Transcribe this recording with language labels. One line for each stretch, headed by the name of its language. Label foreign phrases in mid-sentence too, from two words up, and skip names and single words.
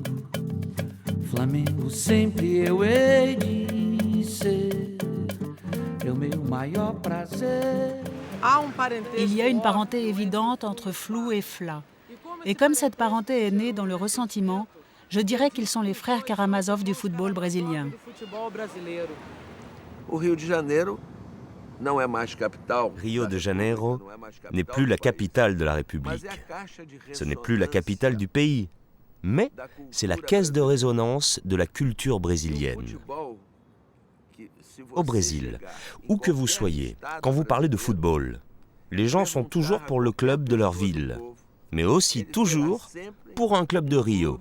Portuguese: Flamengo sempre eu hei de ser. É o meu maior prazer.
French: Il y a une parenté évidente entre Flu et Fla. Et comme cette parenté est née dans le ressentiment, je dirais qu'ils sont les frères Karamazov du football brésilien.
Portuguese: O Rio de Janeiro não é mais capital.
French: Rio de Janeiro n'est plus la capitale de la République. Ce n'est plus la capitale du pays, mais c'est la caisse de résonance de la culture brésilienne. Au Brésil, où que vous soyez, quand vous parlez de football, les gens sont toujours pour le club de leur ville, mais aussi toujours pour un club de Rio.